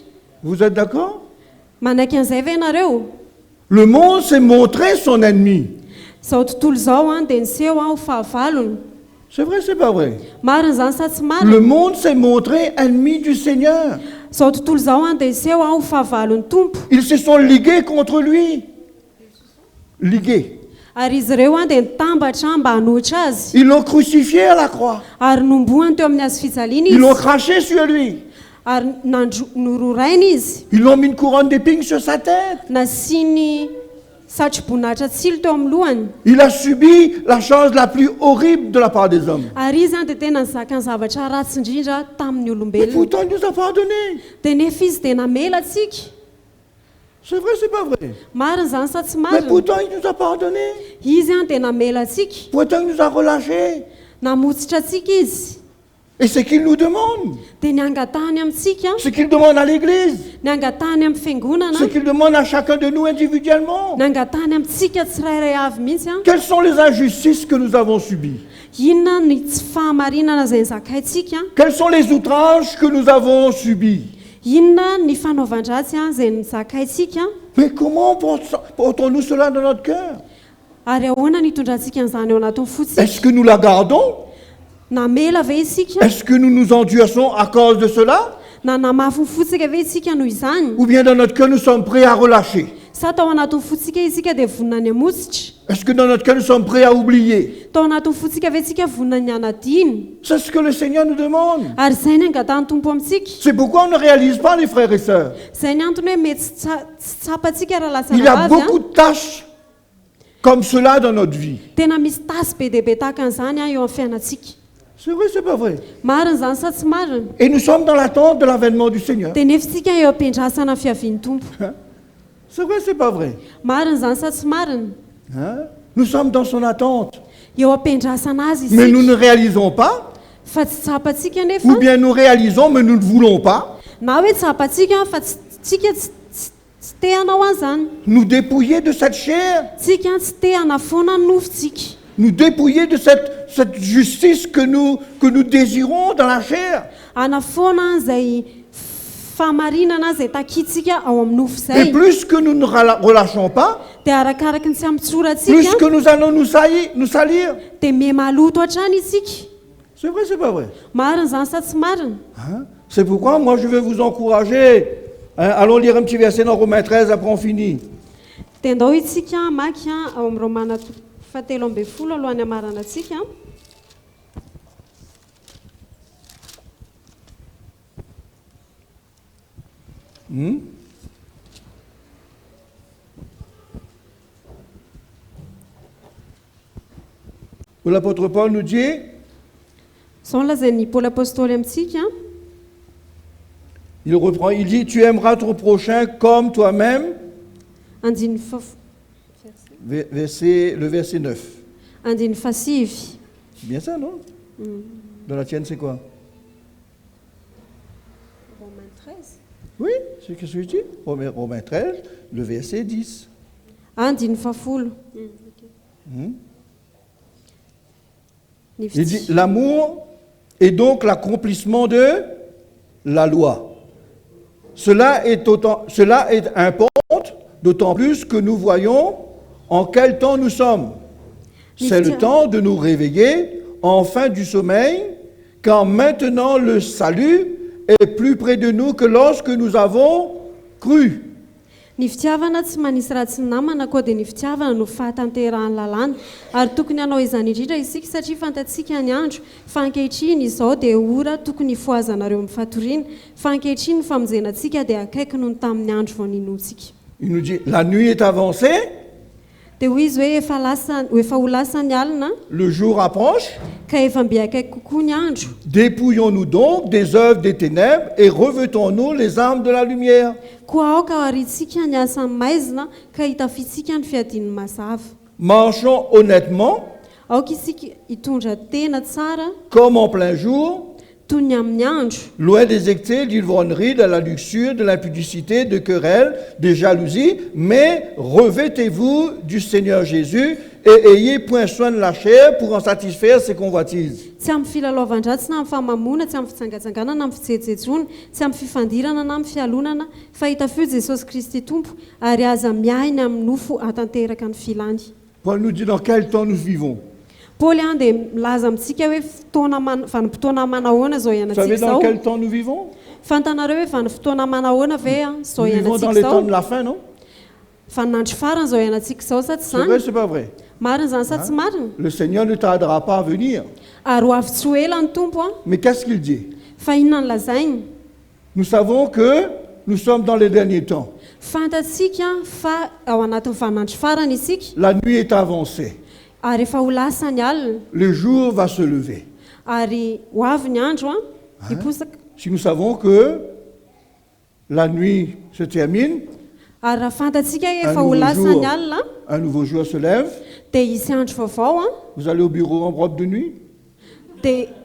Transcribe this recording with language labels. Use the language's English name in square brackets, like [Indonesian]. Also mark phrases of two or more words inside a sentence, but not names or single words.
[French] Vous êtes d'accord? [Malagasy] manaiky an'izay ve ianareo [French] Le monde s'est montré son ennemi. [Malagasy] zao tontolo zao a dia niseho a ho fahavalony [French] C'est vrai, c'est pas vrai? [Malagasy] marina zany sa tsy [French] Le [Malagasy] marina [French] monde s'est montré ennemi du Seigneur. [Malagasy] zao tontolo zao a dia niseho a ho fahavalony tompo [French] Ils se sont ligués contre lui. Ligués. [Malagasy] ary izy ireo a dia nitambatra mba hanohitra azy [French] Ils l'ont crucifié à la croix. [Malagasy] ary nomboany teo amin'ny azo fijaliana [French] Ils l'ont [Malagasy] izy [French] craché sur lui. [Malagasy] ary nororaina izy [French] Ils l'ont mis une couronne d'épines sur sa tête. [Malagasy] nasiany satroboninahitra tsilo teo amin'ny lohany [French] Il a subi la chose la plus horrible de la part des hommes. [Malagasy] ary izy a dia tena nizaka ny zavatra ratsy indrindra tamin'ny [French] Mais [Malagasy] olombelona [French] pourtant, il nous a pardonné. [Malagasy] dia nefa izy dia namela atsika [French] C'est vrai, c'est pas vrai? [Malagasy] marina zany sa tsy [French] Mais [Malagasy] marina [French] pourtant, il nous a pardonné. [Malagasy] izy a dia namela atsika [French] Pourtant, il nous a relâchés. [Malagasy] namotsitra atsika izy [French] Et c'est qu'il nous demande. [Malagasy] dia ny angatahany amintsika [French] Ce qu'il demande à l'Église. [Malagasy] ny angatahany amin'ny fiangonana [French] Ce qu'il demande à chacun de nous individuellement. [Malagasy] ny angatahany amintsika tsirairay avy mihitsy a [French] Quelles sont les injustices que nous avons subies? [Malagasy] inona ny tsy fahamarinana zay nizakaintsika [French] Quels sont les outrages que nous avons subis? [Malagasy] inona ny fanaovan-dratsy a zay nizakaintsika [French] Mais comment portons-nous cela dans notre cœur? [Malagasy] ary ahoana nitondrantsika an'izany eo anatin'ny fotsika [French] Est-ce que nous la gardons? [Malagasy] namela ve isika [French] Est-ce que nous nous endurçons à cause de cela? [Malagasy] na namafy ny fotsika ve isika noho izany [French] Ou bien dans notre cœur, nous sommes prêts à relâcher? [Malagasy] sa tao anatin'ny fotsika isika dia vonina ny amotsitra [French] Est-ce que dans notre cœur, nous sommes prêts à oublier? [Malagasy] tao anatin'ny fotsika ve tsika vonina ny anadiny [French] C'est ce que le Seigneur nous demande. [Malagasy] ary izay ny angatahny tompo amintsika [French] C'est pourquoi on ne réalise pas, les frères et sœurs. [Malagasy] izay ny antony hoe mety tsy tsapantsika raha lasa [French] Il y a [Malagasy] ravavy [French] beaucoup de tâches comme cela dans notre vie. [Malagasy] tena misy tasy be dia be tahaka an'izany eo amin'ny fiainantsika [French] C'est vrai, c'est pas vrai. [Malagasy] marina izany sa tsy marina [French] Et nous sommes dans l'attente de l'avènement du Seigneur. [Malagasy] dia nefitsika eo am-piandrasana ny fiavian'ny tompo [French] Hein? C'est vrai, c'est pas vrai. [Malagasy] marina izany sa tsy marina [French] Hein? Nous sommes dans son attente. [Malagasy] eo am-piandrasana azy [French] Mais nous [Malagasy] isika [French] ne réalisons pas, [Malagasy] fa tsy tsapantsika [French] ou [Malagasy] nefa [French] bien nous réalisons, mais nous ne voulons pas, [Malagasy] na hoe tsapantsika fa tsika tsy te hanao an'izany [French] nous dépouiller de cette chair, [Malagasy] tsika tsy te hanafoana ny nofontsika [French] nous dépouiller de cette justice que nous désirons dans la chair. [Malagasy] hanafoana izay fahamarinana izay takitsika ao amin'ny nofo [French] Et [Malagasy] izay [French] plus que nous ne relâchons pas, [Malagasy] dia arakaraky ny tsy [French] plus [Malagasy] ampitsoratsika [French] que nous allons nous salir. [Malagasy] dia me maloto hatrany isika [French] C'est vrai, c'est pas vrai. [Malagasy] marina izany sa tsy marina [French] Hein? C'est pourquoi moi je vais vous encourager. Hein, allons lire un petit verset dans Romains 13, après on finit. [Malagasy] dia ndao itsika maky ao amin'ny romana fahatelo ambin'ny folo alohan'ny hamarana atsika Hmm? [French] Où l'apôtre Paul nous dit, [Malagasy] zao lazain'ny paoly apôstôly amintsika [French] il reprend, il dit, tu aimeras ton prochain comme toi-même. [Malagasy] andiny [French] Le verset 9. [Malagasy] andiny fasivy [French] C'est bien ça, non? Dans la tienne, c'est quoi? Romains 13 Oui, c'est ce que je dis. Romains 13, le verset 10. [Malagasy] andiny fafolo Hmm? ny [French] Il dit, [Malagasy] fitsy [French] l'amour est donc l'accomplissement de la loi. Cela importe d'autant plus que nous voyons en quel temps nous sommes. C'est le temps de nous réveiller enfin du sommeil, car maintenant le salut est plus près de nous que lorsque nous avons cru. [Malagasy] ny fitiavana tsy manisy raha tsy namana koa dia ny fitiavana no fahatanterahany lalàna ary tokony hanao izany indrindra isika satria fantatsika ny andro fa ankehitriny izao dia ora tokony foazanareo amin'ny fatoriana fa ankehitriny ny famonjenantsika dia akaiky noho ny tamin'ny andro vao ninontsika [French] Il nous dit, la nuit est avancée, [Malagasy] dia hoy izy hoe efa ho lasany alina [French] le jour approche. [Malagasy] ka efa mbe akaiky kokoa ny andro [French] Dépouillons-nous donc des œuvres des ténèbres et revêtons-nous les armes de la lumière. [Malagasy] koa aoka aritsika ny asan'ny maizina ka hitafitsika ny fiadin'ny mazava [French] Marchons honnêtement, [Malagasy] aoka isika hitondra tena tsara [French] comme en plein jour, [Malagasy] toy ny amin'ny andro [French] loin des excès d'ivrognerie, de la luxure, de l'impudicité, de querelles, de jalousie, mais revêtez-vous du Seigneur Jésus et ayez point soin de la chair pour en satisfaire ses convoitises. [Malagasy] tsy amin'ny filalaovan-dratsy na amin'ny famamona tsy amin'ny fitsangatsanganana na amin'ny fijejejona tsy amin'ny fifandirana na amin'ny fialonana fa hitafio Jesosy Kristy tompo ary aza miainy amin'ny nofo hatanteraka ny filany [French] Paul nous dit dans quel temps nous vivons. [Malagasy] paoly an dia milaza amintsika hoe vanim-potoana manahoana zao [French] Vous savez [Malagasy] ianantsika [French] dans [Malagasy] zao [French] quel temps nous vivons? [Malagasy] fantanareo hoe vanim-fotoana manahoana ve zao [French] Nous vivons dans [Malagasy] ianantsika [French] les temps [Malagasy] zao [French] de la fin, non? [Malagasy] fanandro farany zao ianantsika zao sa tsy [French] C'est vrai, [Malagasy] zany [French] c'est pas vrai. [Malagasy] marina zany sa tsy marina [French] Le Seigneur ne tardera pas à venir. [Malagasy] ary ho avy tsy ho ela ny tompo a [French] Mais qu'est-ce qu'il dit? [Malagasy] fa inona ny lazainy [French] Nous savons que nous sommes dans les derniers temps. [Malagasy] fantatsika fa ao anatin'ny fanandro farany isika [French] La nuit est avancée. [Malagasy] ary efa ho lasany alina [French] Le jour va se lever. [Malagasy] ary ho avy ny andro a hiposaka [French] Si nous savons que la nuit se termine, [Malagasy] ary raha fantatsika hoe [French] Un [Malagasy] efa ho [French] nouveau [Malagasy] lasany [French] jour. [Malagasy] alina [French] un nouveau jour se lève, [Malagasy] dia hisy andro vaovao a [French] vous allez au bureau en robe de nuit, [Malagasy] dia